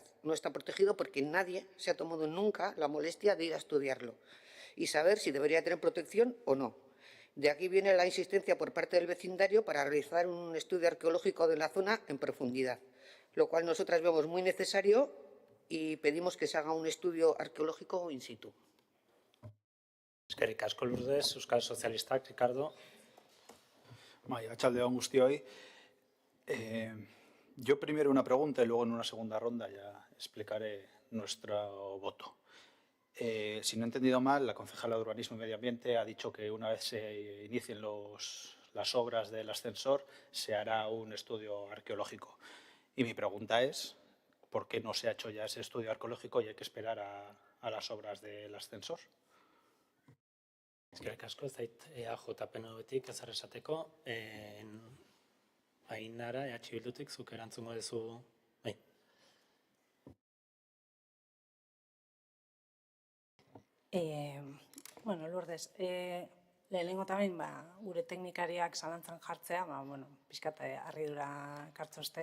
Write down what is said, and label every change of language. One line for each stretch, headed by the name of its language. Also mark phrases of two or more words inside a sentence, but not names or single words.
Spanish: No está protegido porque nadie se ha tomado nunca la molestia de ir a estudiarlo y saber si debería tener protección o no. De aquí viene la insistencia por parte del vecindario para realizar un estudio arqueológico de la zona en profundidad, lo cual nosotras vemos muy necesario y pedimos que se haga un estudio arqueológico
Latin: in situ.
Basque: Eskerrik asko, Lourdes, Euskal Sozialistak, Ricardo. Arratsalde on guztioi.
Spanish: Yo primero una pregunta y luego en una segunda ronda ya explicaré nuestro voto. Si no he entendido mal, la concejala de Urbanismo y Medio Ambiente ha dicho que una vez se inicien las obras del ascensor se hará un estudio arqueológico. Y mi pregunta es, ¿por qué no se ha hecho ya ese estudio arqueológico y hay que esperar a las obras del ascensor?
Basque: Eskerrik asko, ez dait EAJ-PNV-tik ezer esateko. Ainara, Bildutik, zuk erantzungo duzu. Bueno, Lourdes, lehenengo tamen, gure teknikariak zalantzan jartzea, pixkat harridura kartzozte.